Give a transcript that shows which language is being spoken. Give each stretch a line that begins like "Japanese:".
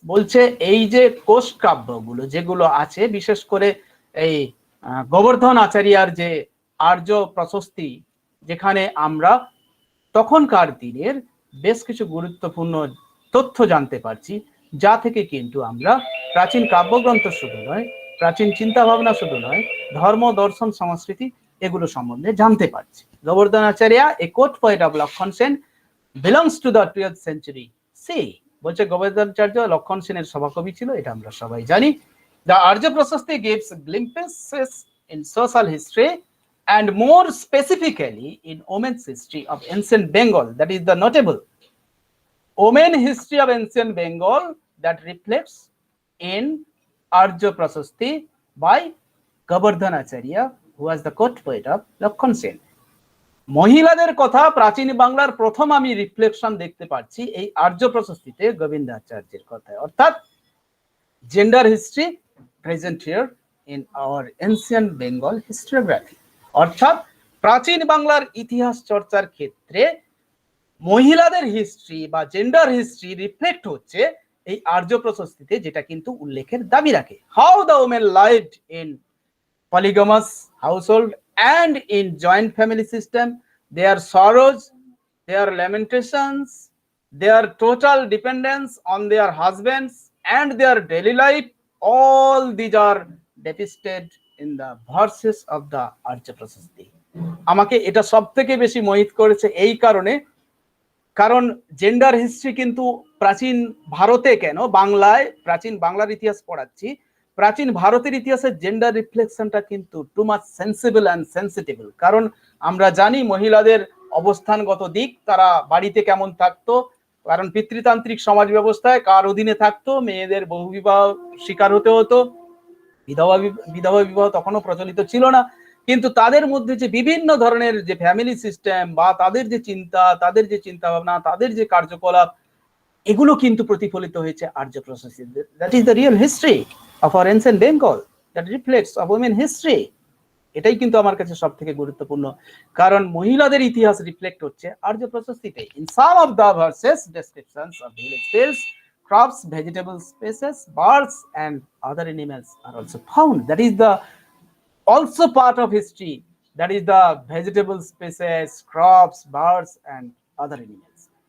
Bangla: বলছে এই যে কোষ কাব্যগুলো যেগুলো আছে, বিশেষ করে এই গোবর্ধন আচার্যার যে আর্য প্রশস্তি, যেখানে আমরা তখনকার দিনের বেশ কিছু গুরুত্বপূর্ণ তথ্য জানতে পারছি, যা থেকে কিন্তু আমরা প্রাচীন কাব্যগ্রন্থ শুধু নয়, প্রাচীন চিন্তা ভাবনা শুধু নয়, ধর্ম, দর্শন, সংস্কৃতি এগুলো সম্বন্ধে জানতে পারছি।
English: Govardhana Acharya, a court poet of Lakshman Sen, belongs to the 12th century.
Bangla: C বলছে গোবর্ধনাচার্য লক্ষণ সেনের সভাকবি ছিল, এটা আমরা সবাই জানি।
English: The Arya Prasasti gives glimpses in social history and more specifically in women's history of ancient Bengal, that is the notable women history of ancient Bengal that reflects in Arya Prasasti by Govardhan Acharya, who was the court poet of Lakhon Sen.
Bangla: মহিলাদের কথা প্রাচীন বাংলার প্রথম আমি reflection দেখতে পাচ্ছি এই আর্য প্রশস্তিতে গোবিন্দাচার্যের কথায়, অর্থাৎ
English: Gender history present here in our ancient Bengal histography.
Bangla: অর্থাৎ প্রাচীন বাংলার ইতিহাস চর্চার ক্ষেত্রে মহিলাদের হিস্ট্রি বা জেন্ডার হিস্ট্রি রিফ্লেক্ট হচ্ছে এই আর্য প্রশস্তিতে, যেটা কিন্তু উল্লেখের দাবি রাখে।
English: How the women lived in polygamous household and in joint family system, their sorrows, their lamentations, their total dependence on their husbands and their daily life, all these are depicted in the verses of the Arya Prasasti.
Bangla: আমাকে এটা সব থেকে বেশি মোহিত করেছে এই কারণে, কারণ gender history কিন্তু প্রাচীন ভারতে কেন, বাংলায় প্রাচীন বাংলার ইতিহাস পড়াচ্ছি, প্রাচীন ভারতের ইতিহাসে জেন্ডার রিফ্লেকশনটা কিন্তু
English: Too much sensible and sensitive.
Bangla: কারণ আমরা জানি মহিলাদের অবস্থানগত দিক, তারা বাড়িতে কেমন থাকতো, কারণ পিতৃতান্ত্রিক সমাজ ব্যবস্থায় কার অধীনে থাকতো, মেয়েদের বহুবিবাহ শিকার হতে হতো, বিধবা বিবাহ তখনও প্রচলিত ছিল না, কিন্তু তাদের মধ্যে যে বিভিন্ন ধরনের যে ফ্যামিলি সিস্টেম বা তাদের যে চিন্তা, তাদের যে চিন্তা ভাবনা, তাদের যে কার্যকলাপ, এগুলো কিন্তু প্রতিফলিত হয়েছে আর্য প্রসেসে।
English: That is the real history of our ancient Bengal, that reflects of women history.
Bangla: এটাই কিন্তু আমার কাছে সব থেকে গুরুত্বপূর্ণ, কারণ মহিলাদের ইতিহাস রিফ্লেক্ট হচ্ছে আর্য প্রসেসিতে।
English: In some of the verses descriptions of village tales, crops, vegetable species, birds and other animals are also found. That is the also part of history, that is the vegetable species, crops, birds and other animals.